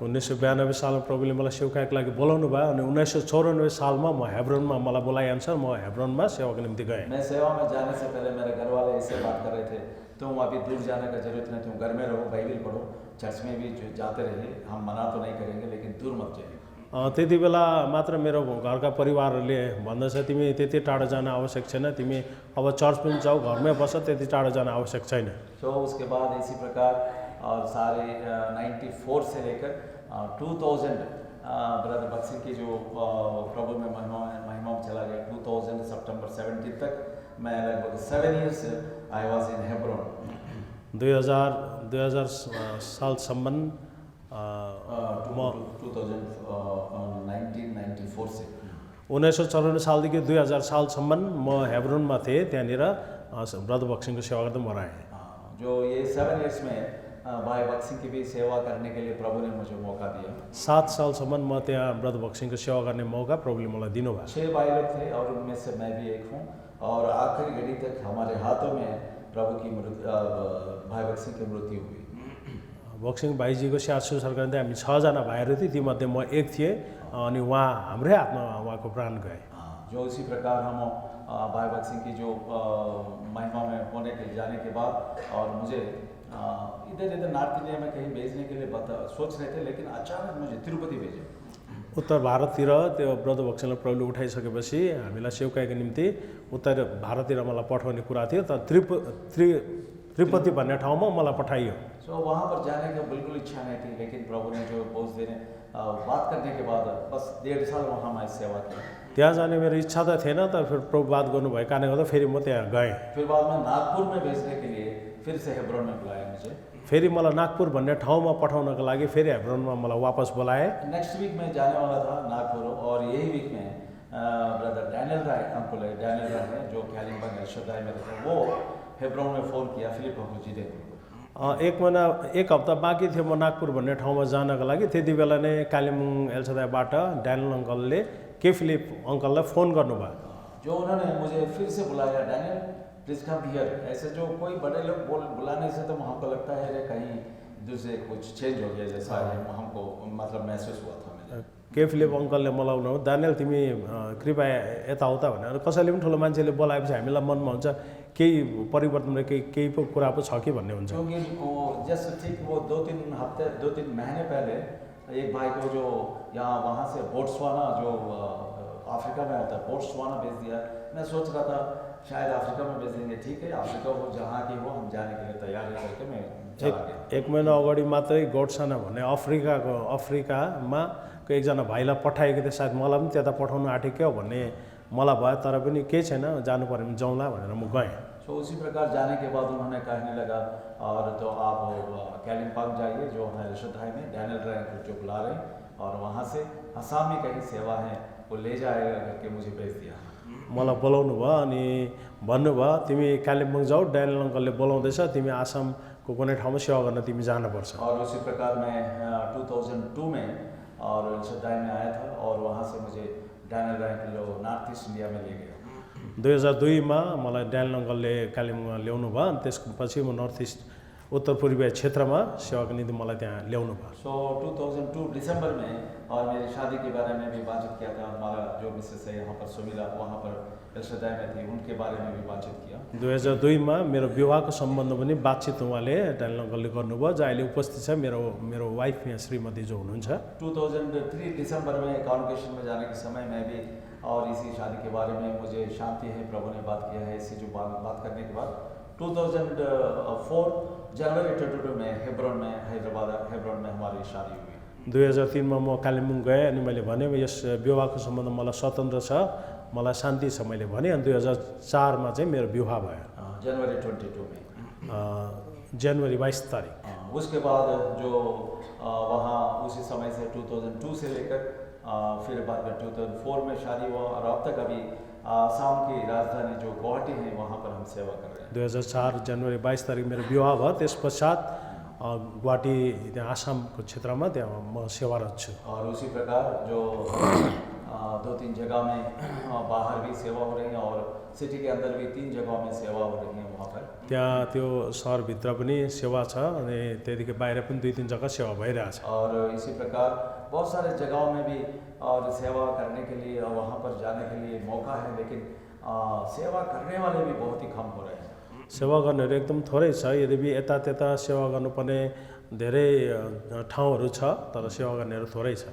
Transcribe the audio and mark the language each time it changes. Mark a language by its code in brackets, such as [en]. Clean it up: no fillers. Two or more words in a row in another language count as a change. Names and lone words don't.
[ne] 1992 सालमा प्रभुले मलाई सेवकाईको लागि बोलाउनु भयो अनि 1994 सालमा म हेब्रोनमा मलाई बोलाएअनुसार म हेब्रोनमा सेवाको निम्ति गएँ। [hi] मैं सेवा में जाने से पहले मेरे घर वाले ऐसे बात कर रहे थे, तुम अभी दूर जाने का जरूरत नहीं, तुम घर में रहो, बाइबल पढ़ो, चर्च में भी जाते रहिए, हम मना तो नहीं करेंगे लेकिन दूर मत जाइए। [ne] त्यति बेला मात्र मेरो घरका परिवारहरूले भन्दछ तिमी त्यति टाढो जान आवश्यक छैन, तिमी अब चर्च पनि जाऊ, घरमै बस, त्यति टाढो जान आवश्यक छैन। [hi] सो उसके बाद इसी प्रकार और सारे 94 से लेकर 2000 ब्रदर बक्सिंग की जो प्रभु में महिमा में चला गया, 2000 सितंबर 17 तक मैं लगभग 7 [en] years I was in [hi] हेब्रोन। [ne] 2000 सालसम्म [hi] 1994 से [ne] 1994 सालदेखि 2000 सालसम्म म हेब्रोनमा थिएँ, त्यहाँनिर ब्रदर बक्सिङको सेवा गर्दै म रहेँ। [hi] जो ये 7 years में भाई बक्सिंग की भी सेवा करने के लिए प्रभु ने मुझे मौका दिया। [ne] 7 सालसम्म म त्यहाँ ब्रदर बक्सिङको सेवा गर्ने मौका प्रभुले मलाई दिनुभयो। [hi] 6 भाई लोग थे और उनमें से मैं भी एक हूँ और आखिरी घड़ी तक हमारे हाथों में प्रभु की भाई बक्सिंग की मृत्यु हुई। [ne] बक्सिङ भाइजीको स्याहार सुसार गर्ने हामी 6 जना भाइहरू थिए, तीमध्ये म एक थिएँ अनि उहाँ हाम्रै हातमा उहाँको प्राण गए। [hi] जो इसी प्रकार हम भाई बक्सिंग की जो महिमा में होने के जाने के बाद और मुझे इधर नॉर्थ इंडिया में कहीं भेजने के लिए सोच रहे थे, लेकिन अचानक मुझे तिरुपति भेजे। [ne] उत्तर भारततिर त्यो ब्रदर बक्सिङलाई प्रभुले उठाइसकेपछि हामीलाई सेवकाईको निम्ति उत्तर भारततिर मलाई पठाउने कुरा थियो, तर त्रिपति भन्ने ठाउँमा मलाई पठाइयो। [hi] सो वहाँ पर जाने की बिल्कुल इच्छा नहीं थी, लेकिन प्रभु ने जो बोझ देने बात करने के बाद बस 1.5 साल वहाँ मैं सेवा की। [ne] त्यहाँ जाने मेरो इच्छा त थिएन, तर फिर प्रभु बात गर्नुभएको कारणले गर्दा फेरि म त्यहाँ गएँ। [hi] फिर बाद में नागपुर में भेजने के लिए फिर से हेब्रोन में बुलाया मुझे। [ne] फेरि मलाई नागपुर भन्ने ठाउँमा पठाउनको लागि फेरि हेब्रोनमा मलाई वापस बोलाए। [en] next week [hi] में जाने वाला था नागपुर और यही वीक में ब्रदर डैनियल राय अंकुल है, डैनियल राय है जो कालिम्पोङ एल्शदाई में रहते हैं, वो हेब्रोन में फ़ोन किया फिलिप जी ने। [ne] एक हप्ता बाँकी थियो म नागपुर भन्ने ठाउँमा जानका लागि, त्यति बेला नै कालिम्पोङ एल्शदाईबाट डैनियल अङ्कलले के फिलिप अङ्कललाई फ़ोन गर्नुभयो। [hi] जो उन्होंने मुझे फिर से बुलाया, डैनियल [en] please come here. [hi] ऐसे जो कोई बड़े लोग बुलाने से तो हमको लगता है कहीं दूसरे कुछ चेंज हो गया जैसा हमको मतलब महसूस हुआ था। [ne] के फिलिप अङ्कलले मलाई उनीहरू दानियल तिमी कृपया यताउता भनेर कसैले पनि ठुलो मान्छेले बोलाएपछि हामीलाई मनमा हुन्छ केही परिवर्तन केही कुरा पो छ कि भन्ने हुन्छ। [hi] क्योंकि जस्ट ठीक वो 2-3 महीने पहले एक भाई को जो वहाँ से बोट्सवाना जो अफ्रीका में होता है बोट्सवाना भेज दिया। मैं सोच रहा था शायद अफ्रीका में भेज देंगे, ठीक है अफ्रीका हो जहाँ की हो हम जाने के लिए तैयार है करके मैं चला गया। [ne] एक महिना अगाडि मात्रै गोट्सवाना भन्ने अफ्रिकामा एकजना भाइलाई पठाएको थियो, सायद मलाई पनि त्यता पठाउनु आँटेको हो भन्ने मलाई भयो, तर पनि केही छैन जानु पर्यो भने जाउँला भनेर म गएँ। [hi] सो उसी प्रकार जाने के बाद उन्होंने कहने लगा और तो आप कालिम्पोङ जाइए जो है एल्शदाई में डैनियल राय जो बुला रहे हैं और वहाँ से असम में कहीं सेवा है वो ले जाएगा करके मुझे भेज दिया। [ne] मलाई बोलाउनु भयो अनि भन्नुभयो तिमी कालिम्पोङ जाऊ, डैनियल अङ्कलले बोलाउँदैछ, तिमी आसामको कुनै ठाउँमा सेवा गर्न तिमी जानुपर्छ। [hi] और उसी प्रकार मैं 2002 में और एल्शदाई में आया था और वहाँ से मुझे डैनियल राय नॉर्थ ईस्ट इंडिया में ले गया। [ne] 2002 मा मलाई डैनियल अङ्कलले कालिम्पोङमा ल्याउनु भयो अनि त्यसपछि म नर्थ इस्ट उत्तर पूर्वीय क्षेत्रमा सेवाको निम्ति मलाई त्यहाँ ल्याउनु भयो। [hi] सो 2002 दिसंबर में और मेरी शादी के बारे में भी बातचीत किया था। हमारा जो मिसेस है यहाँ पर सुमिला वहाँ पर एल्शदाई में थी, उनके बारे में भी बातचीत किया। [ne] 2002 मा मेरो विवाहको सम्बन्ध पनि बातचित उहाँले डैनियल अङ्कलले गर्नुभयो, जो अहिले उपस्थित छ मेरो वाइफ यहाँ श्रीमती जो हुनुहुन्छ। [hi] 2003 दिसंबर में कॉन्वोकेशन में जाने के समय मैं भी और इसी शादी के बारे में मुझे शांति है, प्रभु ने बात किया है, इसी जो बात करने के बाद 2004 जनवरी 22 में हेब्रोन में हेब्रोन में हमारी शादी हुई। [ne] 2003मा म कालिम्पोङ गएँ अनि मैले भने यस विवाहको सम्बन्ध मलाई स्वतन्त्र छ, मलाई शान्ति छ मैले भने। अनि 2004मा चाहिँ मेरो विवाह भयो, [hi] जनवरी 22 में। [ne] जनवरी 22 तारिक। [hi] उसके बाद जो वहाँ उसी समय से 2002 से लेकर फिर बाद में 2004 में शादी हुआ और अब तक अभी आसाम की राजधानी जो गुवाहाटी है वहाँ पर हम सेवा कर रहे हैं। [ne] 2004 जनवरी 22 तारिक मेरो विवाह भयो। त्यस पश्चात गुवाहाटी त्यहाँ आसामको क्षेत्रमा त्यहाँ म सेवारत छु। [hi] और उसी प्रकार जो 2-3 जगह में बाहर भी सेवा हो रही है और सिटी के अंदर भी 3 जगहों में सेवा हो रही है वहाँ पर। [ne] त्यहाँ त्यो सहरभित्र पनि सेवा छ अनि त्यतिकै बाहिर पनि 2-3 जग्गा सेवा भइरहेछ। [hi] और इसी प्रकार बहुत सारे जगहों में भी और सेवा करने के लिए और वहाँ पर जाने के लिए मौका है, लेकिन सेवा करने वाले भी बहुत ही कम हो रहे हैं। [ne] सेवा गर्नेहरू एकदम थोरै छ, यद्यपि यता त्यता सेवा गर्नुपर्ने धेरै ठाउँहरू छ, तर सेवा गर्नेहरू थोरै छ।